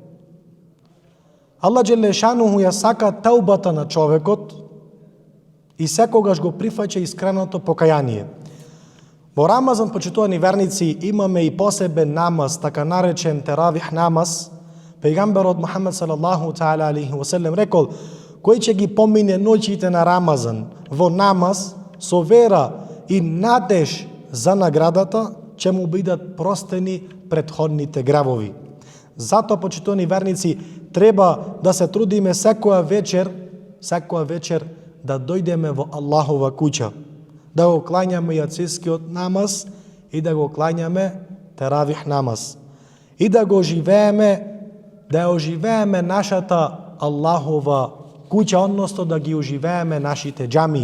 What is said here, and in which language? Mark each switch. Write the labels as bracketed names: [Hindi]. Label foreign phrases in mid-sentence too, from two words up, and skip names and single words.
[Macedonian] Аллах [Arabic] جل شأنه [Macedonian] ја сака таубата на човекот и секогаш го прифаќа искреното покаяние. Во Рамазан, почитувани верници, имаме и посебен намаз, така наречен теравих намаз. Пејгамберот Мухамед [Arabic] صلى الله تعالى عليه وسلم [Macedonian] рекол: кој ќе ги помине ноќите на Рамазан во намаз со вера и надеж за наградата, ќе му бидат простени претходните гревови. Затоа, почитувани верници, треба да се трудиме секоја вечер да дојдеме во Аллахова куќа, да го клањаме јацискиот намаз и да го клањаме теравих намаз и да го оживееме нашата Аллахова куќа, односно да ги оживееме нашите џамии.